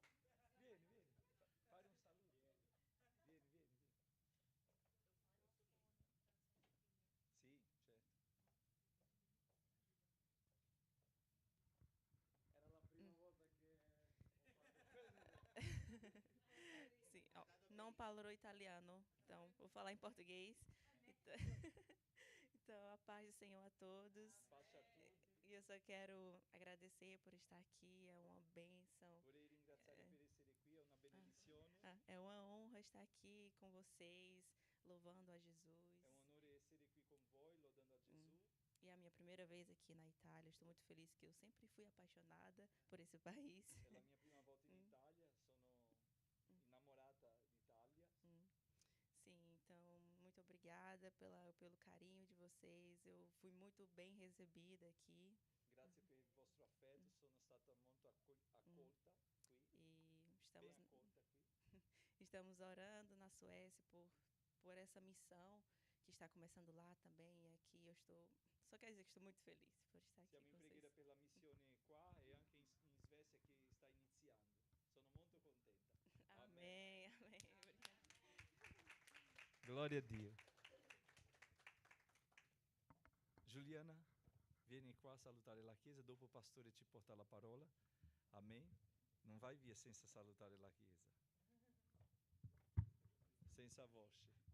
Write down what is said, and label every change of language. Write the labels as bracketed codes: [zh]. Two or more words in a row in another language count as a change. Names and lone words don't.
[it] Vieni. Fare un saluto. Vieni. Sì, certo. Era la prima volta che ho fatto. [pt] Sim, ó, não falo italiano, então vou falar em português. Então, então, a paz do Senhor a todos. [it] Pace a tutti. [pt] E eu só quero agradecer por estar aqui, é uma bênção. [it] Vorrei ringraziare per essere qui, è una benedizione. [pt] É uma honra estar aqui com vocês, louvando a Jesus. [it] È un onore essere qui con voi, lodando a Gesù. [pt] E é a minha primeira vez aqui na Itália. Estou muito feliz que eu sempre fui apaixonada por esse país. [it] È la mia prima volta in Italia, sono innamorata d'Italia. [pt] Sim, então, muito obrigada pelo carinho de vocês. Eu fui muito bem recebida aqui. [it] Grazie per il vostro affetto, sono stata molto accolta qui. [pt] E [it] Ben accolta qui. [pt] estamos orando na Suécia por essa missão que está começando lá também. E aqui eu estou. Só quero dizer que estou muito feliz por estar aqui [it] Siamo in [pt] com [it] preghiera [pt] vocês. [it] per la missione qua e anche in Svezia che sta iniziando. Sono molto contenta. [pt] Amém, amém. Obrigada. [it] Gloria a Dio. Giuliana, vieni qua a salutare la chiesa, dopo il pastore ci porta la parola. Amen. Non vai via senza salutare la chiesa. Senza voce.